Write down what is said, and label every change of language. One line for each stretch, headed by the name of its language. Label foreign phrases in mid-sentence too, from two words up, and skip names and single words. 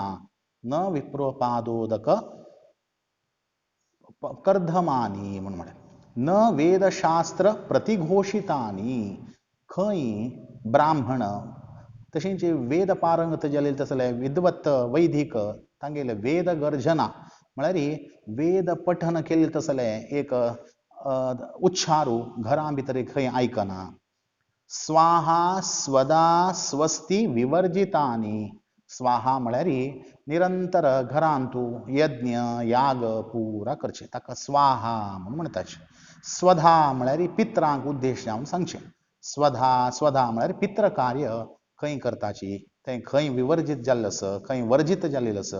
Sanskrit: न विप्रपादोदक कर्दमानी
Konkani: म्हणून म्हळ्यार
Sanskrit: न वेदशास्त्र प्रतिघोषितानी,
Konkani: खंय ब्राह्मण तशेंच वेद पारंगत जाले तसले विद्वत वैदिक तांगेले वेद गर्जना म्हळ्यार वेद पठन केले तसले एक उच्चारू घरां भितर खंय आयकना।
Sanskrit: स्वाहा स्वदा स्वस्ति विवर्जितानि,
Konkani: स्वाहा म्हळ्यार निरंतर घरांतू यज्ञ याग पुरा करचे ताका स्वाहा म्हणून म्हणटात। स्वधा म्हळ्यार पित्रांक उद्देश जावन सांगचे। स्वधा स्वधा म्हळ्यार पित्र कार्य खंय करताची, तें खंय विवर्जित जाल्लें आसा, खंय वर्जित जाल्लें आसा।